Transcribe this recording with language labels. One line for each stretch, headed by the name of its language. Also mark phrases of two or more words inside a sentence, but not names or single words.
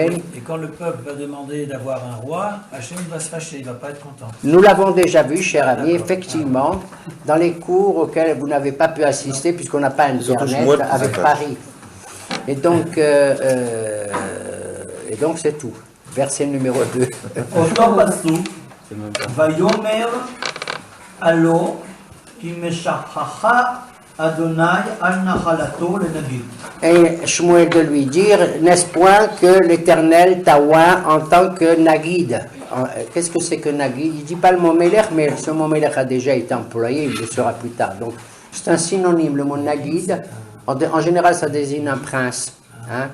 French: Et quand le peuple va demander d'avoir un roi, Hachem va se fâcher, il ne va pas être content. Nous l'avons déjà vu, cher ami, effectivement, dans les cours auxquels vous n'avez pas pu assister, puisqu'on n'a pas Internet avec Paris. Et donc c'est tout. Verset numéro 2.
Hebrew: אותו פסוק, ויאמר הלא כי משכחה אדוני על נחלתו לנגיד.
French: Et Shmuel de lui dire, n'est-ce point que l'Éternel t'a oint en tant que Nagid? Qu'est-ce que c'est que Nagid? Il ne dit pas le mot Melech, mais ce mot Melech a déjà été employé, il le sera plus tard. Donc c'est un synonyme, le mot Nagid. En général, ça désigne un prince, hein?